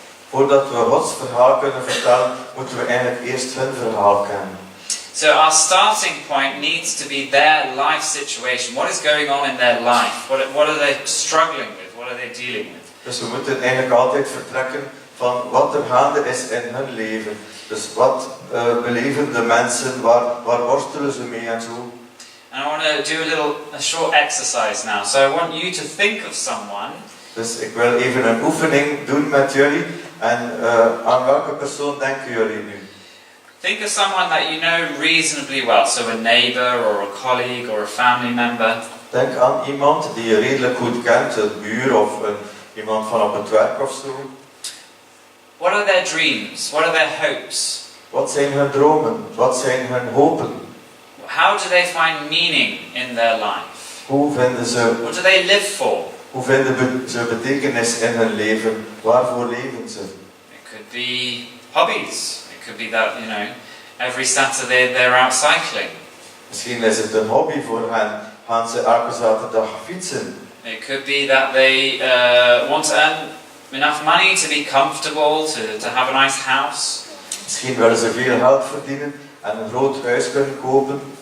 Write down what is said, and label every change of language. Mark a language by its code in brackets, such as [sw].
[nl] Voordat we Gods verhaal kunnen vertellen, moeten we eigenlijk eerst hun verhaal kennen. [en] So our starting point needs to be their life situation. What is going on in their life? What are they struggling with? What are they dealing with? [nl] Dus we moeten eigenlijk altijd vertrekken van wat er gaande is in hun leven. Dus wat beleven de mensen, waar worstelen ze mee en zo. [en] And I want to do a short exercise now. So I want you to think of someone. [nl] Dus ik wil even een oefening doen met jullie. En aan welke persoon denken jullie nu? [en] Think of someone that you know reasonably well. So a neighbor or a colleague or a family member. [nl] Denk aan iemand die je redelijk goed kent, een buur of iemand van op het werk of zo. [en] What are their dreams? What are their hopes? [nl] Wat zijn hun dromen? Wat zijn hun hopen? [en] How do they find meaning in their life? [nl] Hoe vinden ze, [en] What do they live for? [nl] hoe vinden ze betekenis in hun leven? Waarvoor leven ze? [en] It could be hobbies. It could be that, every Saturday they're out cycling. [nl] Misschien is het een hobby voor hen. Gaan ze elke zaterdag fietsen? [en] It could be that they want to earn enough money to be comfortable, to have a nice house. [nl] Misschien willen ze veel geld verdienen en een groot huis kunnen kopen.